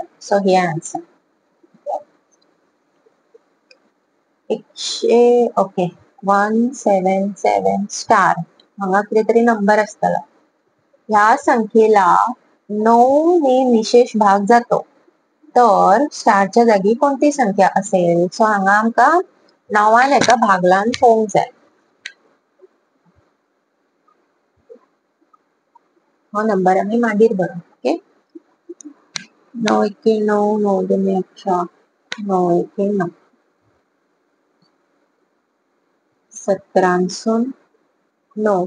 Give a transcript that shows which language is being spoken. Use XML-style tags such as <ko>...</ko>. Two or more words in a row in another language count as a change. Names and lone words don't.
<kok>सो हे आन्सर 100. ओके 177 स्टार. हांगा कितीतरी नंबर असतला.</kok> <mr>ह्या संख्येला 9 ने निशेष भाग जातो तर स्टारच्या जागी कोणती संख्या असेल.</mr> <kok>सो हांगा आमका 9 एका भागलान पोवंक जाय. हो नंबर आम्ही मागीर बरो. ओके 9 1 9, 9 2 11, 9 1 9, 17 9.</kok>